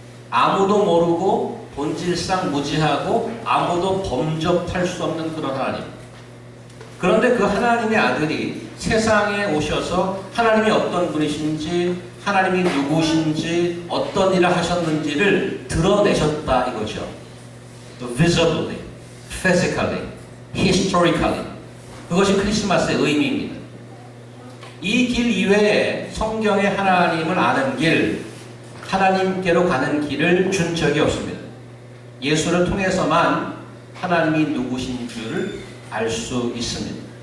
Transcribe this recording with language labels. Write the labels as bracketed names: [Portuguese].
[Korean] 아무도 모르고 본질상 무지하고 아무도 범접할 수 없는 그런 하나님. 그런데 그 하나님의 아들이 세상에 오셔서 하나님이 어떤 분이신지, 하나님이 누구신지, 어떤 일을 하셨는지를 드러내셨다 이거죠. [English] Visibly, physically, historically. [Korean] 그것이 크리스마스의 의미입니다. 이 길 이외에 성경의 하나님을 아는 길, 하나님께로 가는 길을 준 적이 없습니다. 예수를 통해서만 하나님이 누구신 줄을 알 수 있습니다.